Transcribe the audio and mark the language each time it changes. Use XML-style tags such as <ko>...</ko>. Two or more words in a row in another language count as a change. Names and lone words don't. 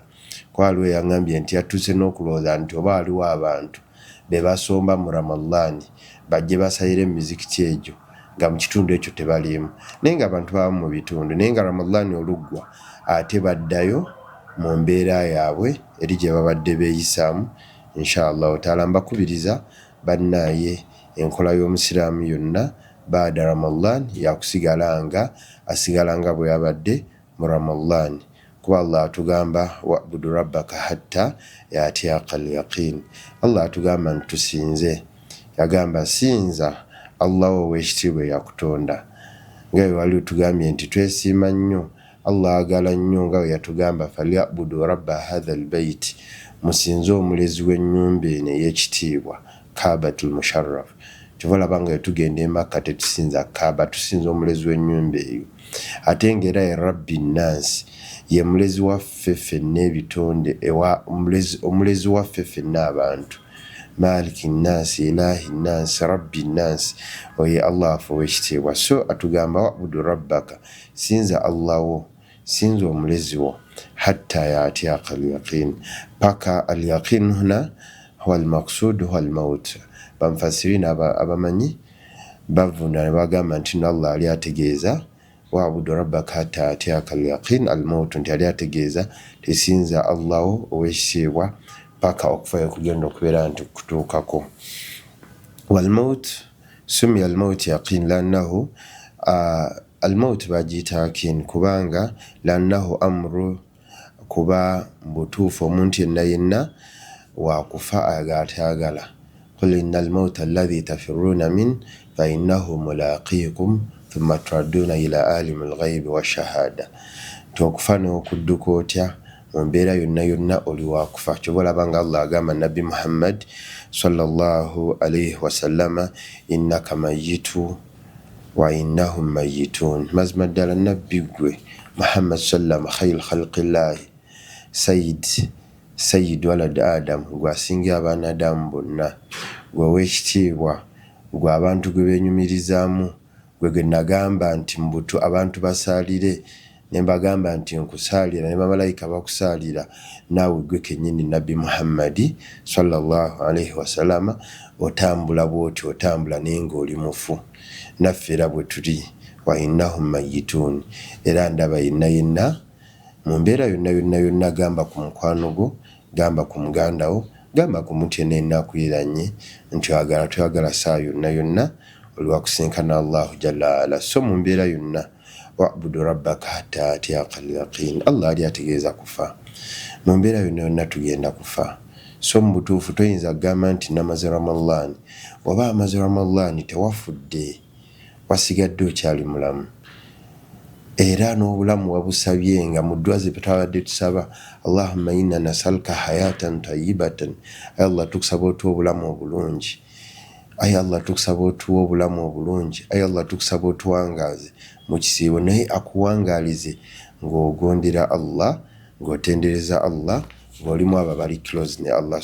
<lg>Kwaliwo yaŋŋambye nti yatuuse n'okulowooza nti oba waliwo abantu be basomba mu Ramadan bajje basayire mu mizikiti egyo nga mu kitundu ekyo tebaliimu, naye nga abantu baba mu bitundu, naye nga Ramadan oluggwa ate baddayo mu mbeera yaabwe eri gye babadde beeyisaamu.</lg> <ar>إن شاء الله تعالى</ar> <lg>mbakubiriza bannaye enkola y'omusiraamu yonna baada Ramadan yakusigala nga asigala nga bwe yabadde mu Ramadan, kuba Allah atugamba</lg> <ar>واعبد ربك حتى يأتيك اليقين.</ar> <lg>Allah atugamba ntusinze, yagamba sinza Allah ow'ekitiibwa yakutonda, nga bwe wali otugambye nti twesiima nnyo Allah agala nnyo nga bwe yatugamba</lg> <ar>فليعبدوا رب هذا البيت,</ar> <lg>musinze omulezi w'ennyumba eno ey'ekitiibwa Kaabatul Musharraf. Kyova nga tugenda e Makka tetusinza Kaaba, tusinza omulezi w'ennyumba eyo. Ate ng'era ye</lg> <ar>رب الناس,</ar> <lg>ye mulezi waffe ffenna ebitonde, omulezi waffe ffenna abantu.</lg> <ar>مالك الناس، إله الناس، رب الناس,</ar> <lg>oye Allah waffe ow'ekitiibwa. So atugamba</lg> <ar>واعبد ربك,</ar> <lg>sinza Allah wo, sinza omulezi wo,</lg> <ar>حتى يأتيك اليقين, paka اليقين هنا هو المقصود هو الموت.</ar> <lg>Bamufasirina abamanyi bavunda ne bagamba nti Allah ali ategeeza</lg> <ar>واعبد ربك حتى يأتيك اليقين الموت,</ar> <lg>nti ali ategeeza tesinza Allah wo ow'ekitiibwa paka okufayo kugenda okubeera nti kutuukako.</lg> <ar>والموت سمي الموت يقين لأنه الموت</ar> <lg>bagiyita yaqin kubanga</lg> <ar>لأنه أمر,</ar> <lg>kuba mbutuufu omuntu yenna wakufa agatayagala.</lg> <ar>قل إن الموت الذي تفرون منه فإنه ملاقيكم ثم تردون إلى عالم الغيب والشهادة.</ar> <lg>Okufa n'okudduka otya mu mbeera yonna oli wakufa. Kyobalabanga Allah agamba Nabbi Muhammad</lg> <ar>صلى الله عليه وسلم إنك ميت وإنهم ميتون.</ar> <lg>Mazima ddala nabbi gwe</lg> <ar>Muhammad سلم خير خلق الله سيد ولد آدم,</ar> <lg>gwe asinga abaana Adamu bonna, gwe ow'ekitiibwa, gwe abantu gwe beenyumirizaamu, gwe nagamba nti mbutu abantu basaalire ne mbagamba nti nkusaalira ne bamalayika bakusaalira, naawe gwe kennyini Nabbi Muhammadi</lg> <ar>صلى الله عليه وسلم</ar> <lg>otambula bw'oti, otambula naye ng'oli mufu. Naffe era bwe tuli</lg> <ar>وإنهم ميتون,</ar> <lg>era ndaba yenna mu mbeera yonna gamba ku mukwano gwo, gamba ku muganda wo, gamba ku muntu yenna akuyiranye nti oyagala saa yonna oli wakusinkana</lg> <ar>الله جل علا.</ar> <lg>So mu mbeera yonna</lg> <ar>واعبد ربك حتى يأتيك اليقين.</ar> <lg>Allah ali ategeeza kufa, mu mbeera yonna tugenda kufa. So mu butuufu toyinza kugamba nti namaze Ramadan, oba amaze Ramadan tewafudde, wasigadde okyali mulamu. era n'obulamu wabusabye nga mu ddwa ze twabadde tusaba</lg> <ar>اللهم إنا نسألك حياة طيبة,</ar> <lg>ay Allah tukusaba otuwa obulamu obulungi, ay Allah tukusaba otuwa obulamu obulungi, ay Allah tukusaba otuwangaaze mu kisiibo, naye akuwangaalize ng'ogondera Allah, ng'otendereza Allah, ng'olimu abo abali close ne Allah.</lg>